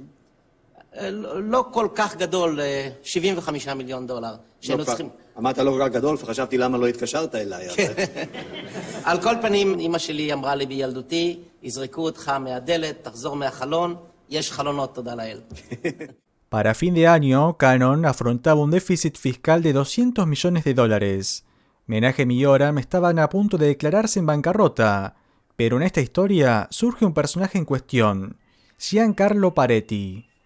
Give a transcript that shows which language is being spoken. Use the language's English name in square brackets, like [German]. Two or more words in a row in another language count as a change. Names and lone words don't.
[Hebrew] לא כל כך גדול, $75 מיליון. אמרת לא כל כך גדול, וחשבתי למה לא התקשרת אליי. על כל פנים, אמא שלי אמרה לי בילדותי, יזרקו אותך מהדלת, תחזור מהחלון, יש חלונות, תודה לאל. [Spanish] Para fin de año, Cannon afrontaba un déficit fiscal de $200 millones. Menachem y Yoram estaban a punto de declararse en bancarrota, pero en esta historia surge un personaje en cuestión, Giancarlo Paretti.